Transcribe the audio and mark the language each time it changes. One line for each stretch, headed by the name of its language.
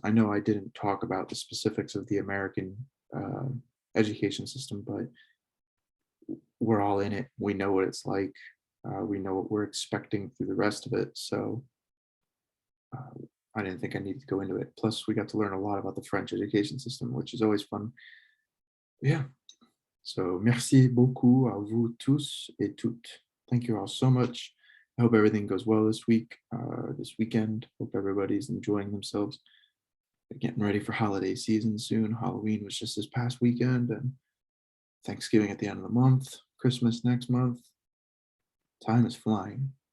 English: I know I didn't talk about the specifics of the American education system, but we're all in it. We know what it's like. We know what we're expecting through the rest of it. So I didn't think I needed to go into it. Plus, we got to learn a lot about the French education system, which is always fun. Yeah.
French: So merci beaucoup à vous tous et toutes.
English: Thank you all so much. I hope everything goes well this week, this weekend. Hope everybody's enjoying themselves. They're getting ready for holiday season soon. Halloween was just this past weekend, and Thanksgiving at the end of the month, Christmas next month. Time is flying.